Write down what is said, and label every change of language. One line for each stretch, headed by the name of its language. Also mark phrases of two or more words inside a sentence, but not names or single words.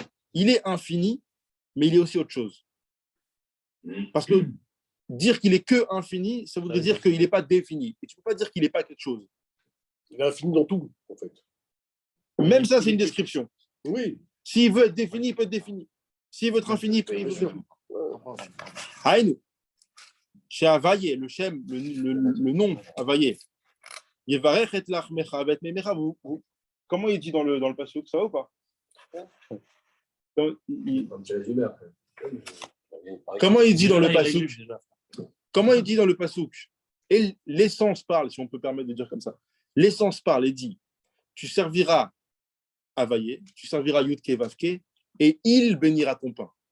French: Il est infini, mais il est aussi autre chose. Parce que dire qu'il est que infini, ça voudrait dire qu'il n'est pas défini. Et tu ne peux pas dire qu'il n'est pas quelque chose. Il est infini dans tout, en fait. Même ça, c'est une description. Oui. S'il veut être défini, il peut être défini. S'il veut être infini, il peut être infini. Haïnou. Chez Avaye, le Shem, le nom Avaye.
Hebrew: יברך את לחמך ואת מימיך.
French: Comment il dit dans le passouk, ça va ou pas? Comment il dit dans le passouk? Comment il dit dans le passouk? Et l'essence parle, si on peut permettre de dire comme ça. L'essence parle et dit, tu serviras Avaye, tu serviras Yudke Vavke, et il bénira ton pain.